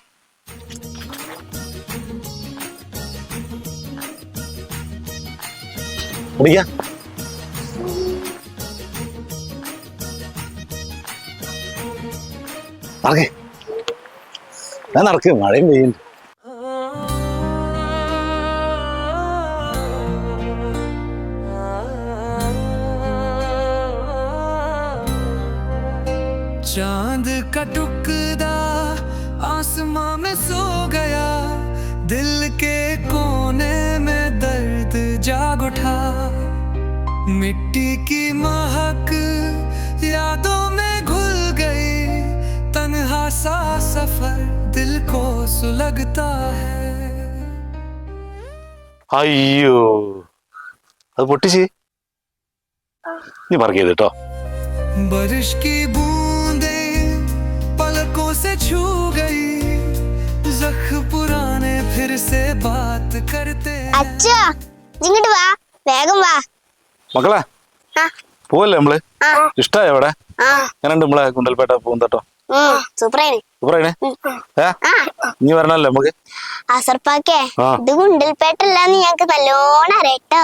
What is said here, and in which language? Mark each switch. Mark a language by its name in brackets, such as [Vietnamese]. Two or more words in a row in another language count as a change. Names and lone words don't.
[Malayalam] കുടിക്കാം. നടക്കേ, ഞാൻ നടക്ക്, മഴയും പെയ്യുന്നു. [Hindi] चांद का टुकड़ा आसमां में सो गया, दिल के कोने में दर्द जाग उठा, मिट्टी की महक यादों में घुल गई, तन्हा सा सफर दिल को सुलगता है. [Malayalam] അയ്യോ, അത് പൊട്ടിച്ച് നീ പറക്ക് ചെയ്തിട്ടോ. [Hindi] बारिश की बूंदें पलकों से छू गई, जख्म पुराने फिर से बात करते. [Malayalam] അച്ഛാ ഇങ്ങോട്ട് വാ, വേഗം വാ. മക്കളെ പോവല്ലേ നമ്മള്? ഇഷ്ടായോ ഇവിടെ? ഞാനുണ്ട് നമ്മളെ ഗുണ്ടൽപേട്ട പൂന്തട്ടോ. സൂപ്പറായിന്. ഇനി വരണല്ലോ നമുക്ക്. അസർപ്പാക്കേ, ഇത് ഗുണ്ടൽപേട്ടല്ലാന്ന് ഞങ്ങക്ക് നല്ലോണം അറിയട്ടോ.